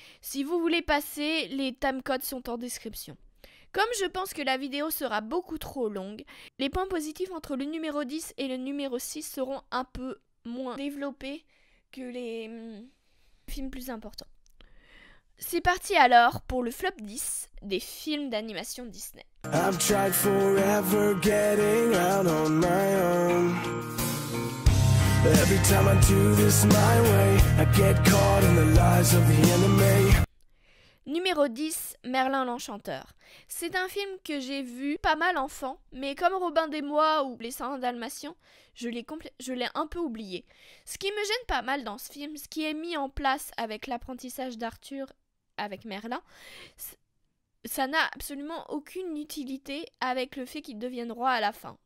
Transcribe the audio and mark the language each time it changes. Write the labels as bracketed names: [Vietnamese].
[French] Si vous voulez passer, les timecodes sont en description. Comme je pense que la vidéo sera beaucoup trop longue, les points positifs entre le numéro 10 et le numéro 6 seront un peu moins développés que les films plus importants. C'est parti alors pour le flop 10 des films d'animation Disney. [English] I've tried forever getting out on my own. Every time I do this my way, I get caught in the lies of the enemy. [French] Numéro 10, Merlin l'Enchanteur. C'est un film que j'ai vu pas mal enfant, mais comme Robin des Bois ou Les 101 Dalmatiens, je l'ai un peu oublié. Ce qui me gêne pas mal dans ce film, ce qui est mis en place avec l'apprentissage d'Arthur avec Merlin, ça n'a absolument aucune utilité avec le fait qu'il devienne roi à la fin.